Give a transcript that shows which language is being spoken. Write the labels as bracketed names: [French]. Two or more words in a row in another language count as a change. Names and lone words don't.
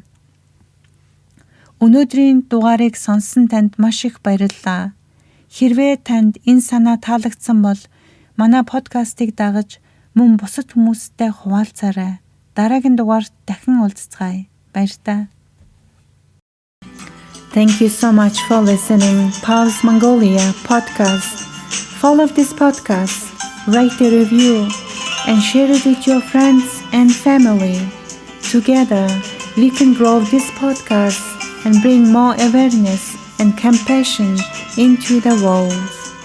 [Mongolian] Өнөөдрийн дугаарыг сонссон танд маш их баярлалаа. Хэрвээ танд энэ санаа таалагдсан бол манай подкастыг дагаж мөн бусад хүмүүстэй хуваалцаарай. Дараагийн дугаарт дахин уулзцгаая. Баярлалаа. [English] Thank you so much for listening Pulse Mongolia podcast. Follow this podcast, write a review, and share it with your friends and family. Together, we can grow this podcast and bring more awareness and compassion into the world.